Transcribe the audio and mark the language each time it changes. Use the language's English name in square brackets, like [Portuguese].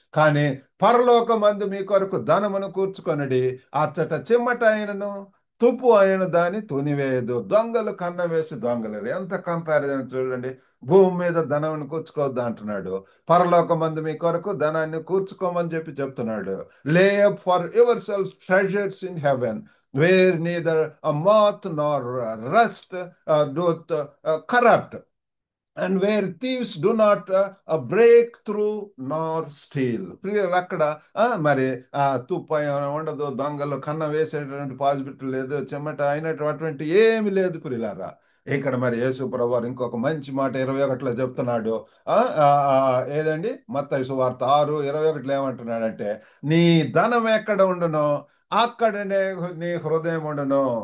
[Telugu] కానీ పరలోకమందు మీ కొరకు ధనమును కూర్చుకొనడి, అచ్చట చెమ్మట అయినను తుప్పు అయిన దాన్ని తునివేయదు, దొంగలు కన్న వేసి దొంగలేరు. ఎంత కంపారిజన్ చూడండి. భూమి మీద ధనాన్ని కూర్చుకోవద్దు అంటున్నాడు, పరలోకమందు మీ కొరకు ధనాన్ని కూర్చుకోమని చెప్పి చెప్తున్నాడు. [English] Lay up for yourself treasures in heaven where neither moth nor rust doth corrupt, and where thieves do not break through nor steal. [Telugu] ప్రియులు అక్కడ మరి తుప్ప ఉండదు, దొంగలు కన్న వేసేటటువంటి పాసిబిలిటీ లేదు, చెమట అయినటువంటి ఏమి లేదు ప్రియులారా. ఇక్కడ మరి యేసు ప్రభువారు ఇంకొక మంచి మాట 21లో చెప్తున్నాడు. ఏదండి, మత్తయి సువార్త 6:21 ఏమంటున్నాడంటే, నీ ధనం ఎక్కడ ఉండునో అక్కడనే నీ హృదయం ఉండును.